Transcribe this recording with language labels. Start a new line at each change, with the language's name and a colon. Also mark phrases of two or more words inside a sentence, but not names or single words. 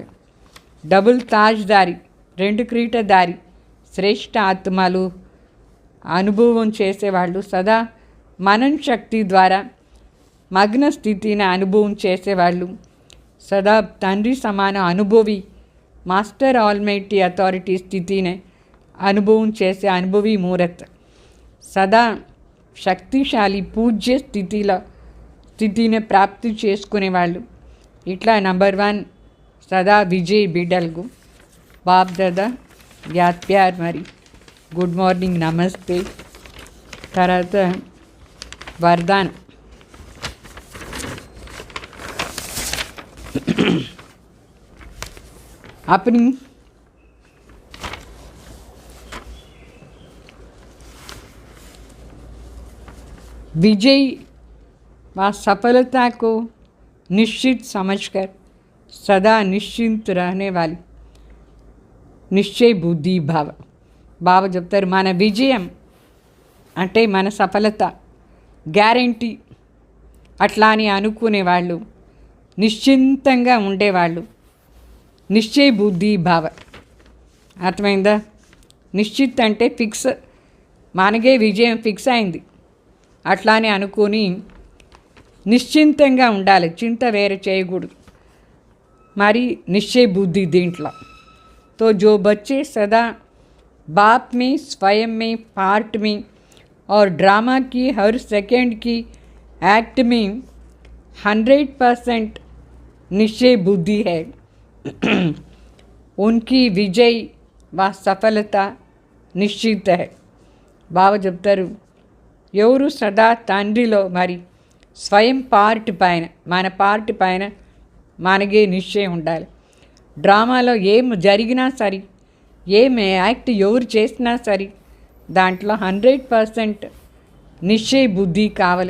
Telugu: డబుల్ తాజ్దారి, 2 క్రీటదారి, శ్రేష్ఠ ఆత్మలు అనుభవం చేసేవాళ్ళు, సదా మనన శక్తి ద్వారా మగ్న స్థితిని అనుభవం చేసేవాళ్ళు, సదా తండ్రి సమాన అనుభవి,
English: master almighty authority
Telugu: స్థితిని అనుభవం చేసే అనుభవి మూరత్, సదా శక్తిశాలి పూజ్య స్థితిని ప్రాప్తి చేసుకునేవాళ్ళు. ఇట్లా నంబర్ 1 సదా విజయ్ బిడ్డలకు బాప్ దాదా
Hindi: याद प्यार.
Telugu: మరి
English: good morning,
Telugu: నమస్తే. తర్వాత వరదాన్.
Hindi: अपनी विजय व सफलता को निश्चित समझकर सदा निश्चिंत रहने वाली निश्चय बुद्धि भाव.
Telugu: బాబా చెప్తారు మన విజయం అంటే మన సఫలత గ్యారంటీ అట్లా అని అనుకునేవాళ్ళు, నిశ్చింతంగా ఉండేవాళ్ళు, నిశ్చయ బుద్ధి భావ. అర్థమైందా? నిశ్చిత్ అంటే ఫిక్స్, మనకే విజయం ఫిక్స్ అయింది అట్లానే అనుకొని నిశ్చింతంగా ఉండాలి, చింత వేరే చేయకూడదు. మరి నిశ్చయ బుద్ధి దీంట్లో.
Hindi: तो जो बच्चे सदा बाप में, स्वयं में, पार्ट में और ड्रामा की हर सेकंड की एक्ट में 100% निश्चय बुद्धि है, उनकी विजय व सफलता निश्चित है.
Telugu: బాబా చెప్తారు ఎవరు సదా తండ్రిలో మరి స్వయం పార్ట్ పైన, మన పార్ట్ పైన మనకే నిశ్చయం ఉండాలి. డ్రామాలో ఏం జరిగినా సరే, ఏం యాక్ట్ ఎవరు చేసినా సరే దాంట్లో 100% నిశ్చయ బుద్ధి కావాలి.